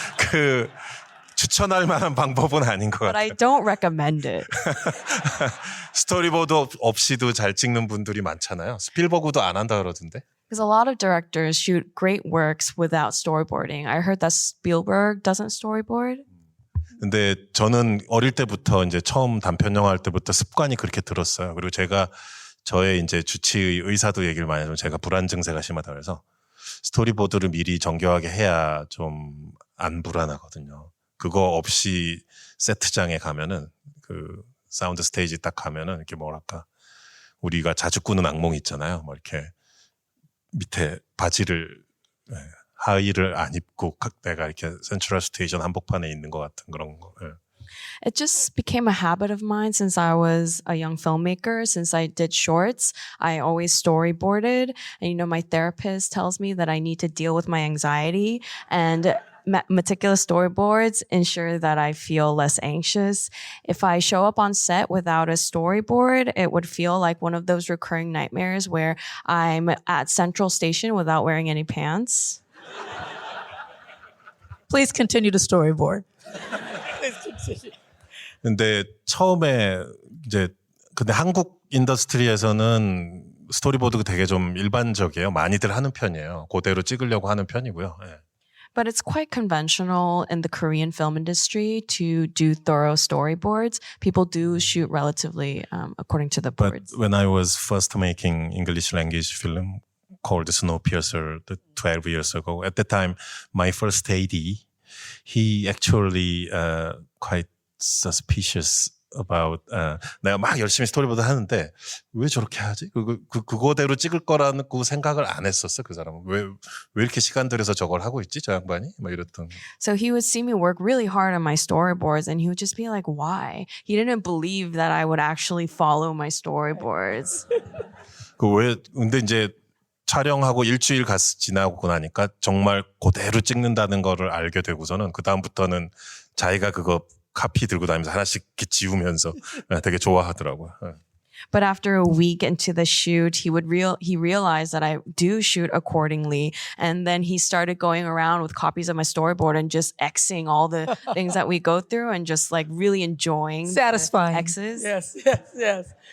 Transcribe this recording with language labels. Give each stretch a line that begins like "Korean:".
Korean: 그 추천할 만한 방법은 아닌 것
English: But I
Korean: 같아요.
English: don't recommend it.
Korean: 스토리보드 없이도 잘 찍는 분들이 많잖아요. 스필버그도 안 한다 그러던데.
English: Because a lot of directors shoot great works without storyboarding. I heard that Spielberg doesn't storyboard.
Korean: 근데 저는 어릴 때부터 이제 처음 단편 영화 할 때부터 습관이 그렇게 들었어요. 그리고 제가 저의 이제 주치의 의사도 얘기를 많이 하면 제가 불안 증세가 심하다 그래서 스토리보드를 미리 정교하게 해야 좀 안 불안하거든요. 그거 없이 세트장에 가면은 그 사운드 스테이지 딱 가면은 이렇게 뭐랄까 우리가 자주 꾸는 악몽 있잖아요. 뭐 이렇게 밑에 바지를 하의를 안 입고 내가 이렇게 센트럴 스테이션 한복판에 있는 것 같은 그런 거. 예.
English: It just became a habit of mine since I was a young filmmaker. Since I did shorts, I always storyboarded. And, my therapist tells me that I need to deal with my anxiety, and meticulous storyboards ensure that I feel less anxious. If I show up on set without a storyboard, it would feel like one of those recurring nightmares where I'm at Central Station without wearing any pants. Please continue to storyboard.
Korean: 근데 처음에 이제 근데 한국 인더스트리에서는 스토리보드가 되게 좀 일반적이에요. 많이들 하는 편이에요. 그대로 찍으려고 하는 편이고요. 예.
English: But it's quite conventional in the Korean film industry to do thorough storyboards. People do shoot relatively according to the But boards. when I was first making English language film called Snowpiercer 12 years ago, at the time, my first AD, he actually quite suspicious about
Korean: 내가 막 열심히 스토리보드 하는데 왜 저렇게 하지? 그거대로 찍을 거라고 생각을 안 했었어 그 사람은. 왜 이렇게 시간 들여서 저걸 하고 있지 저 양반이? 막 이랬던.
English: So he would see me work really hard on my storyboards and he would just be like, why? He didn't believe that I would actually follow my storyboards.
Korean: 근데 이제 촬영하고 일주일 지나고 나니까 정말 그대로 찍는다는 거를 알게 되고서는 그 다음부터는 자기가 그거 카피 들고 다니면서 하나씩 이렇게 지우면서 되게 좋아하더라고요.
English: But after a week into the shoot, he realized that I do shoot accordingly, and then he started going around with copies of my storyboard and just Xing all the things that we go through and just like really enjoying Satisfying. the X's. Yes.